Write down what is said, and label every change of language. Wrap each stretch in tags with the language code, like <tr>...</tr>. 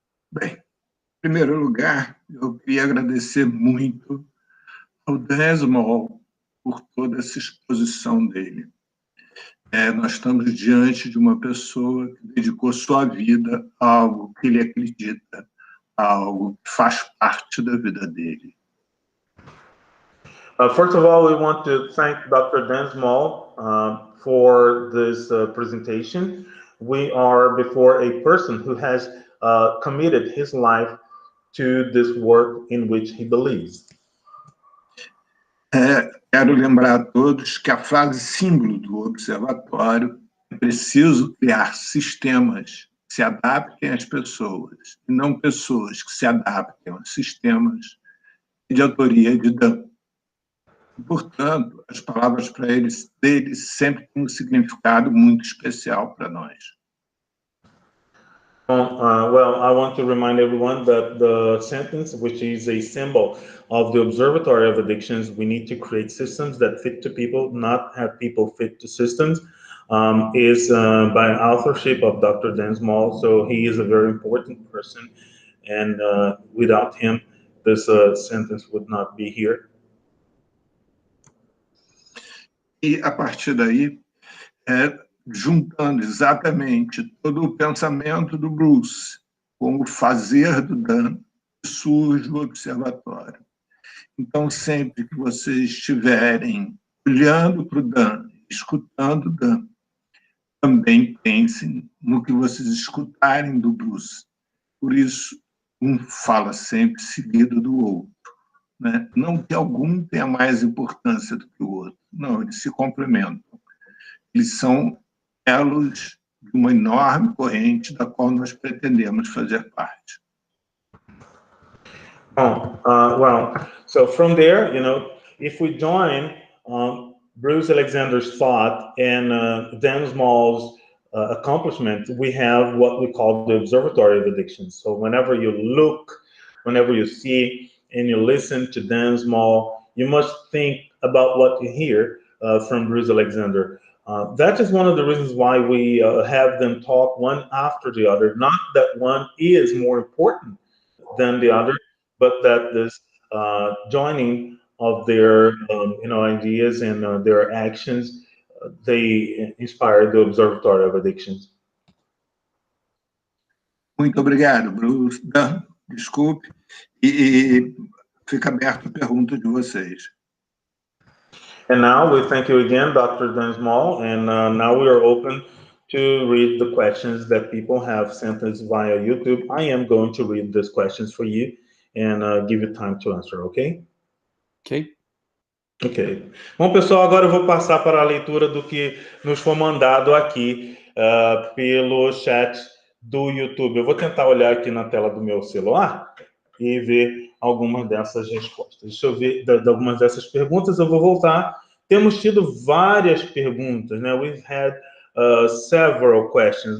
<pt>Bem, em primeiro lugar, eu queria agradecer muito ao Dan Small por toda essa exposição dele. Nós estamos diante de uma pessoa que dedicou sua vida a algo que ele acredita, a algo que faz parte da vida dele.</pt> <en>First of all, we want to thank Dr. Dan Small for this presentation. We are before a person who has committed his life to this work in which he believes.</en> <pt>Quero lembrar a todos que a frase símbolo do observatório é preciso criar sistemas que se adaptem às pessoas, e não pessoas que se adaptem aos sistemas, de autoria de Dan. Portanto, as palavras para eles, deles sempre têm um significado muito especial para nós.</pt> <en>Well, I want to remind everyone that the sentence, which is a symbol of the Observatory of Addictions, we need to create systems that fit to people, not have people fit to systems, is by authorship of Dr. Dan Small. So he is a very important person, and without him, this sentence would not be here.</en> <pt>E, a partir daí, juntando exatamente todo o pensamento do Bruce com o fazer do Dan, surge o observatório. Então, sempre que vocês estiverem olhando para o Dan, escutando o Dan, também pensem no que vocês escutarem do Bruce. Por isso, um fala sempre seguido do outro, né? Não que algum tenha mais importância do que o outro. Não, eles se complementam. Eles são elos de uma enorme corrente da qual nós pretendemos fazer parte.</pt> <en>Well, so from there, if we join Bruce Alexander's thought and Dan Small's accomplishment, we have what we call the Observatory of Addictions. So whenever you look, whenever you see and you listen to Dan Small, you must think about what you hear from Bruce Alexander. That is one of the reasons why we have them talk one after the other. Not that one is more important than the other, but that this joining of their ideas and their actions, they inspire the Observatory of Addictions.</en> <pt>Muito obrigado, Bruce. Dan, desculpe. E fica aberto a pergunta de vocês.</pt> <en>And now we thank you again, Dr. Dan Small, and now we are open to read the questions that people have sent us via YouTube. I am going to read these questions for you and give you time to answer, okay? Okay.</en> <pt>Ok. Bom, pessoal, agora eu vou passar para a leitura do que nos foi mandado aqui pelo chat do YouTube. Eu vou tentar olhar aqui na tela do meu celular e ver algumas dessas respostas. Deixa eu ver de algumas dessas perguntas. Eu vou voltar. Temos tido várias perguntas, né?</pt> <en>We've had several questions.</en>